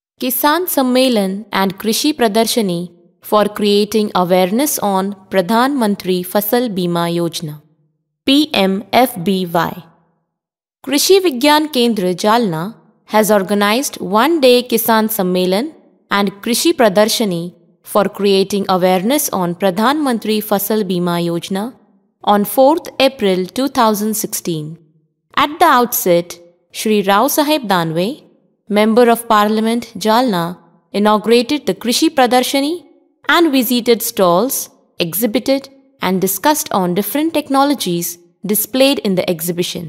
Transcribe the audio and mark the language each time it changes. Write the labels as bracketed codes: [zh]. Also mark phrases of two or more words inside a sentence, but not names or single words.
[en] Kisan Sammelan and Krishi Pradarshani for creating awareness on Pradhan Mantri Fasal Bima Yojana PMFBY. Krishi Vigyan Kendra Jalna has organized one-day Kisan Sammelan and Krishi Pradarshani for creating awareness on Pradhan Mantri Fasal Bima Yojana on 4th April 2016. At the outset, Shri Rao Saheb Danve, Member of Parliament Jalna, inaugurated the Krishi Pradarshani and visited stalls, exhibited and discussed on different technologies displayed in the exhibition.